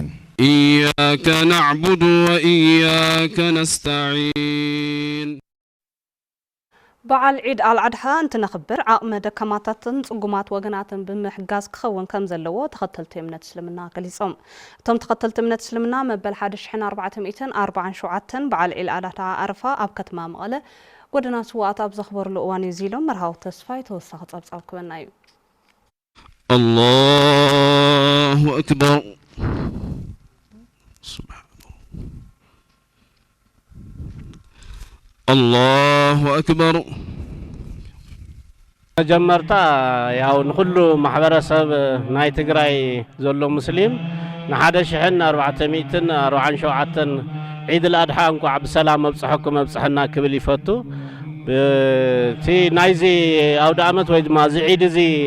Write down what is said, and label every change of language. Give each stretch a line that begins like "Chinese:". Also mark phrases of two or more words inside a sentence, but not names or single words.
Arabic: إياك نعبد وإياك نستعين
Tigrinya: በዓል ዒድ አልአድሃ እንትነኽብር ዓቕመ ደካማታትን ጽጉማት ወገናትን ብምሕጋዝ ክኸውን ከም ዘለዎ ተኸተልቲ እምነት እስልምና ገሊጾም እቶም ተኸተልቲ እምነት እስልምና መበል 1447 በዓል ዒድ አልአድሃ አረፋ ኣብ ከተማ መቐለ ጎደና ስዋኣት ኣብ ዘኽበርሉ እዋን እዩ ኢሎም መርሃዊ ተስፋይ ተወሳኺ ጸብጻብ ክበና እዩ
Arabic: الله أكبر الله أكبر
Tigrinya: جمرتا
Amharic: ያው ሁሉ ማህበረሰብ
Tigrinya: ናይ ትግራይ ዘሎ ሙስሊም ንሓደ ሽሕን 447 ዒድ አልአድሃ እንኳዕ ብሰላም መብጽሕኩም መብጽሕና ክብል ይፈቱ እቲ ናይዚ ኣውደ ዓመት ወይ ድማ እዚ ዒድ እዚ